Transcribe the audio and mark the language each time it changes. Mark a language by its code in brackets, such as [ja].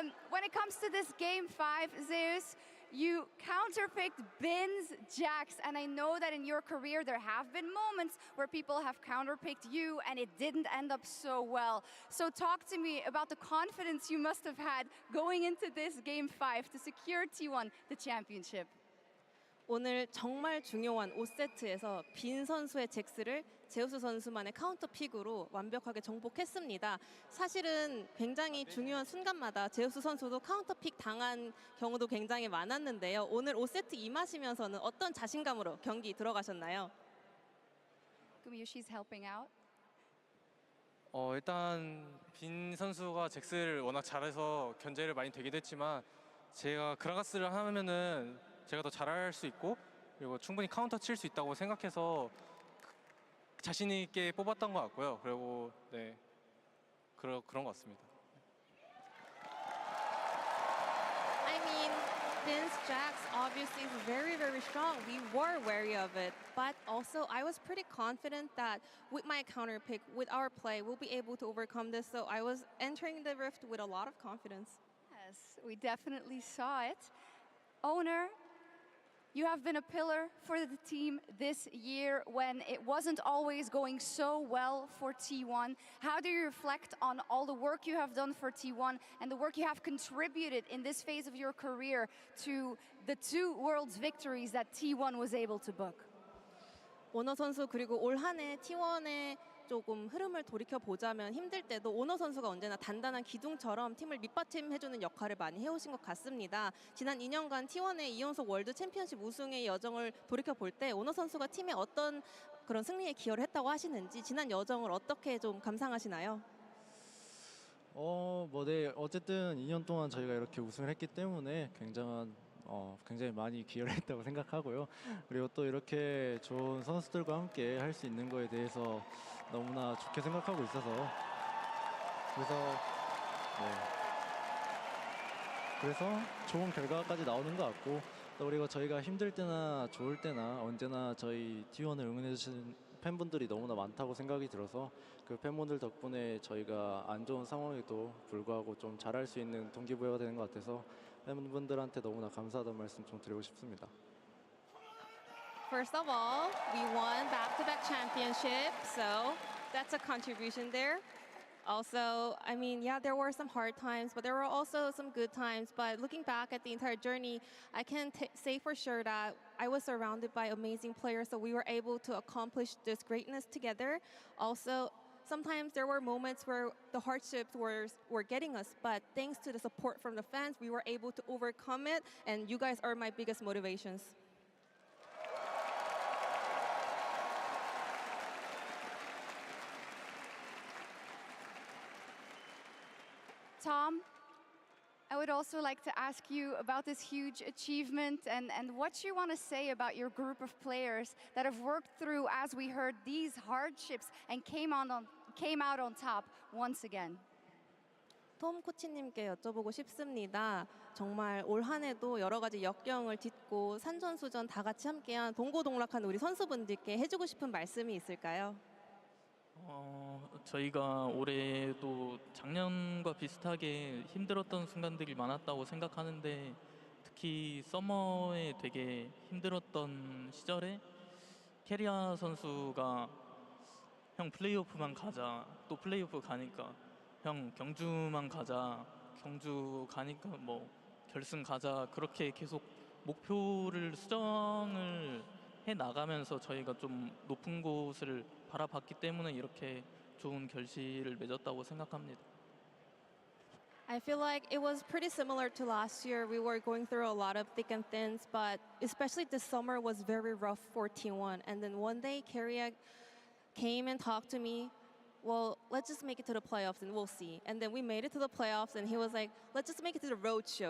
[en] When it comes to this game 5, Zeus, you counterpicked Bin's Jax, and I know that in your career there have been moments where people have counterpicked you and it didn't end up so well. So talk to me about the confidence you must have had going into this game 5 to secure T1 the championship. [ko] 오늘 정말 중요한 5세트에서 빈 선수의 잭스를 제우스 선수만의 카운터 픽으로 완벽하게 정복했습니다. 사실은 굉장히 중요한 순간마다 제우스 선수도 카운터 픽 당한 경우도 굉장히 많았는데요. 오늘 5세트 임하시면서는 어떤 자신감으로 경기 들어가셨나요? [en] Gumyushi's helping out. [ko] 일단 빈 선수가 잭스를 워낙 잘해서 견제를 많이 되긴 했지만 제가 그라가스를 하면은 제가 더 잘할 수 있고 그리고 충분히 카운터 칠 수 있다고 생각해서 자신 있게 뽑았던 것 같고요. 그리고 네 그런 것 같습니다. [en] I mean, Vince Jax obviously is very, very strong. We were wary of it. But also, I was pretty confident that with my counter pick, with our play, we'll be able to overcome this. So I was entering the rift with a lot of confidence. Yes, we definitely saw it. Owner, you have been a pillar for the team this year when it wasn't always going so well for T1. How do you reflect on all the work you have done for T1 and the work you have contributed in this phase of your career to the 2 Worlds victories that T1 was able to book? [ko] 오너 선수 그리고 올 한 해 T1의 조금 흐름을 돌이켜 보자면 힘들 때도 오너 선수가 언제나 단단한 기둥처럼 팀을 밑받침해주는 역할을 많이 해오신 것 같습니다. 지난 2년간 T1의 2연속 월드 챔피언십 우승의 여정을 돌이켜 볼 때 오너 선수가 팀에 어떤 그런 승리에 기여를 했다고 하시는지 지난 여정을 어떻게 좀 감상하시나요? 네. 어쨌든 2년 동안 저희가 이렇게 우승을 했기 때문에 굉장히 많이 기여를 했다고 생각하고요. 그리고 또 이렇게 좋은 선수들과 함께 할 수 있는 거에 대해서 너무나 좋게 생각하고 있어서 그래서 좋은 결과까지 나오는 것 같고 또 그리고 저희가 힘들 때나 좋을 때나 언제나 저희 T1을 응원해 주시는 팬분들이 너무나 많다고 생각이 들어서 그 팬분들 덕분에 저희가 안 좋은 상황에도 불구하고 좀 잘할 수 있는 동기부여가 되는 것 같아서 팬분들한테 너무나 감사하다는 말씀 좀 드리고 싶습니다. [en] First of all, we won back-to-back championships, so that's a contribution there. Also, I mean, yeah, there were some hard times, but there were also some good times. But looking back at the entire journey, I can say for sure that I was surrounded by amazing players, so we were able to accomplish this greatness together. Also, sometimes there were moments where the hardships were getting us, but thanks to the support from the fans, we were able to overcome it, and you guys are my biggest motivations. Tom, I would also like to ask you about this huge achievement and what you want to say about your group of players that have worked through, as we heard, these hardships and came out on top once again. [ko] 톰 코치님께 여쭤보고 싶습니다. 정말 올 한 해도 여러 가지 역경을 딛고 산전수전 다 같이 함께한 동고동락한 우리 선수분들께 해주고 싶은 말씀이 있을까요? 저희가 올해도 작년과 비슷하게 힘들었던 순간들이 많았다고 생각하는데 특히 서머에 되게 힘들었던 시절에 캐리아 선수가 형 플레이오프만 가자, 또 플레이오프 가니까 형 경주만 가자, 경주 가니까 뭐 결승 가자, 그렇게 계속 목표를 수정을 해 나가면서 저희가 좀 높은 곳을 바라봤기 때문에 이렇게 좋은 결실을 맺었다고 생각합니다. [en] I feel like it was pretty similar to last year. We were going through a lot of thick and thins, but especially this summer was very rough for T1. And then one day, Keria came and talked to me. Well, let's just make it to the playoffs and we'll see. And then we made it to the playoffs, and he was like, let's just make it to the road show.